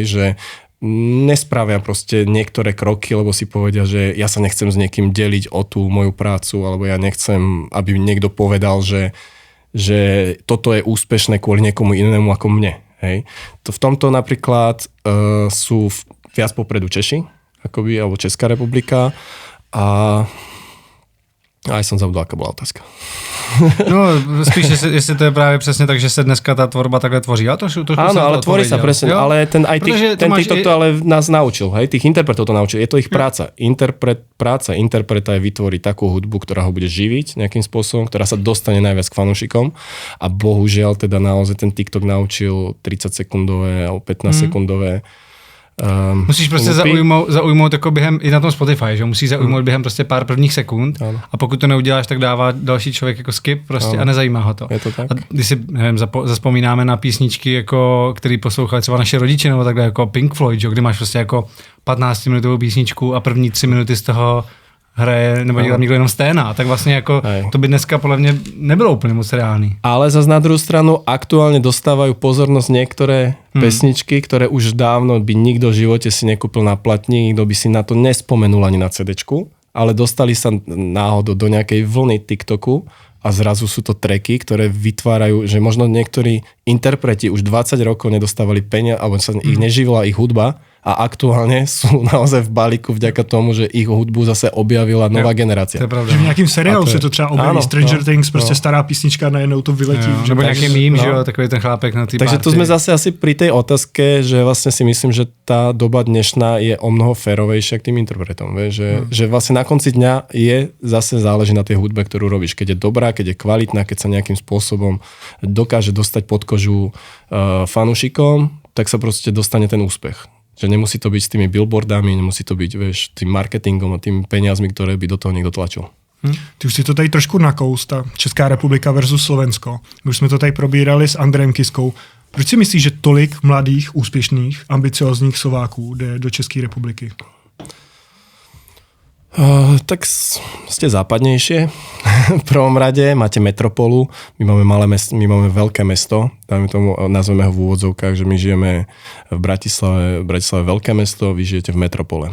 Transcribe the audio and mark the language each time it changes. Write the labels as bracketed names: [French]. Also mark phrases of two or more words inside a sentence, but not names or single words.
[Slovak] Že nespravia proste niektoré kroky, lebo si povedia, že ja sa nechcem s niekým deliť o tú moju prácu, alebo ja nechcem, aby niekto povedal, že toto je úspešné kvôli niekomu inému ako mne. Hej. V tomto napríklad sú viac popredu Češi, akoby, alebo Česká republika a aj som zabudol, aká bola otázka. [Czech] No, spíš, jestli to je právě přesně tak, že se dneska ta tvorba takhle tvoří. [Slovak] Áno, ale tvorí sa presne, ale ten TikTok to ale nás naučil, hej, tých interpretov to naučil, je to ich práca. Práca interpreta je vytvoriť takú hudbu, ktorá ho bude živiť nejakým spôsobom, ktorá sa dostane najviac k fanúšikom a bohužiaľ teda naozaj ten TikTok naučil 30-sekundové alebo 15-sekundové [Czech] musíš prostě zaujmout jako během, i na tom Spotify, že musíš zaujmout během prostě pár prvních sekund a pokud to neuděláš, tak dává další člověk jako skip prostě a nezajímá ho to. Je to tak? A když si, nevím, zaspomínáme na písničky, jako, který poslouchali třeba naše rodiče, nebo takhle jako Pink Floyd, že, kdy máš prostě jako 15-minutovou písničku a první 3 minuty z toho hraje, nebo dělá někdo jenom sténa, tak vlastně jako to by dneska podle mě nebylo úplně moc reálný. [Slovak] Ale zase na druhou stranu aktuálne dostávajú pozornosť niektoré pesničky, ktoré už dávno by nikto v živote si nekúpil na platní, nikto by si na to nespomenul ani na CDčku, ale dostali sa náhodou do nejakej vlny TikToku a zrazu sú to tracky, ktoré vytvárajú, že možno niektorí interpreti už 20 rokov nedostávali peniaze, alebo sa ich neživila ich hudba, a aktuálne sú naozaj v balíku vďaka tomu, že ich hudbu zase objavila nová generácia. To je pravda. [Czech] Že v nějakém seriálu se to třeba objaví, Stranger Things, prostě stará písnička najednou to vyletí. Nebo nějaký mím, že jo, takový ten chlápek na té [Slovak] Takže tu sme zase asi pri tej otázke, že vlastne si myslím, že tá doba dnešná je o mnoho férovejšia k tým interpretom. Že vlastne na konci dňa zase záleží na tej hudbe, ktorú robíš. Keď je dobrá, keď je kvalitná, keď sa nejakým spôsobom dokáže dostať pod kožu fanúšikom, tak sa proste dostane ten úspech. Že nemusí to byť s tými billboardami, nemusí to byť, vieš, tým marketingom a tým peniazmi, ktoré by do toho niekto tlačil. [Czech] Ty už si to tady trošku nakous, ta Česká republika versus Slovensko. My už jsme to tady probírali s Andrejem Kiskou. Proč si myslíš, že tolik mladých, úspěšných, ambiciozních Slováků jde do České republiky? [Slovak] Tak ste západnejšie. V prvom rade máte metropolu, my máme malé mesto, my máme veľké mesto, dáme tomu, nazveme ho v úvodzovkách, že my žijeme v Bratislave veľké mesto, vy žijete v metropole.